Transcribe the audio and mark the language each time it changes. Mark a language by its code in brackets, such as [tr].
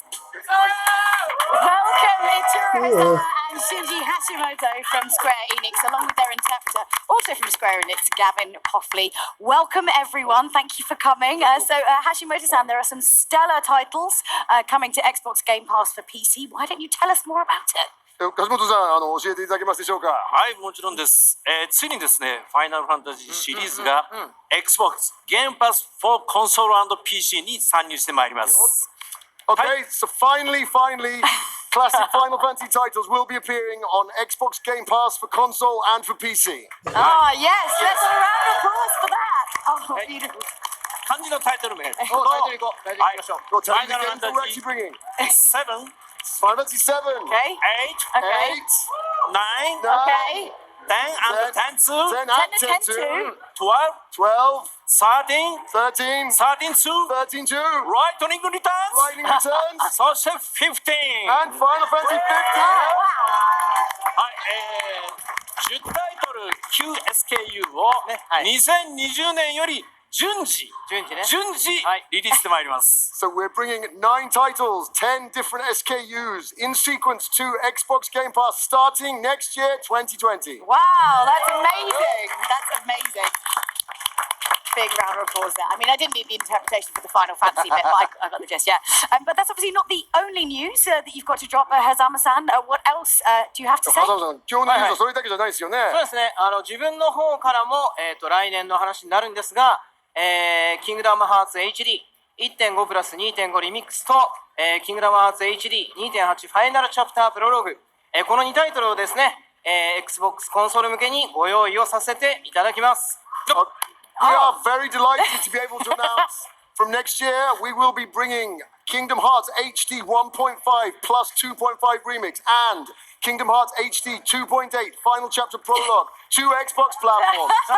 [en] Welcome, Ichiro and Shinji Hashimoto from Square Enix, along with their interpreter, also from Square Enix, Gavin Hoffley. Welcome, everyone. Thank you for coming. Hashimoto-san, there are some stellar titles coming to Xbox Game Pass for PC. Why don't you tell us more about it? [ja] 樫本さん、教えていただけますでしょうか。はい、もちろんです。ついにですね、ファイナルファンタジーシリーズが Xbox Game Pass for Console and PC に参入してまいります。 [en] Okay, so finally, classic Final Fantasy titles will be appearing on Xbox Game Pass for console and for PC. Ah, yes, let's a round of applause for that. Oh, beautiful. [ja] 漢字のタイトル名。タイトル行こう。タイトル行きましょう。 [en] What Final games we're actually bringing? 7, Final Fantasy 7. Okay. 8, Okay. 9, Okay. 10 and 10 to 10 and 10 to 12, 12, 13, 13, 13 to 13 to Lightning Returns, Lightning Returns, [ja] そして15 [en] and Final Fantasy 15. [ja] はい、10タイトル 9SKU を2020年より順次リリースしてまいります。 [en] So we're bringing 9 titles, 10 different SKUs in sequence to Xbox Game Pass starting next year, 2020. Wow, that's amazing. That's amazing. Big round of applause there. I mean, I didn't need the interpretation for the Final Fantasy bit, but I got the gist, yeah. But that's obviously not the only news that you've got to drop, Hazama-san. What else do you have to say? [ja] 風間さん、今日のニュースはそれだけじゃないですよね。そうですね。自分の方からも来年の話になるんですが、キングダムハーツ HD1.5 プラス 2.5 リミックスと、キングダムハーツ HD2.8 ファイナルチャプタープロローグ、この2タイトルをですね、Xbox コンソール向けにご用意をさせていただきます。 [en] We are very delighted to be able to announce from next year we will be bringing Kingdom Hearts HD 1.5 plus 2.5 remix and Kingdom Hearts HD 2.8 final chapter prologue to Xbox platforms.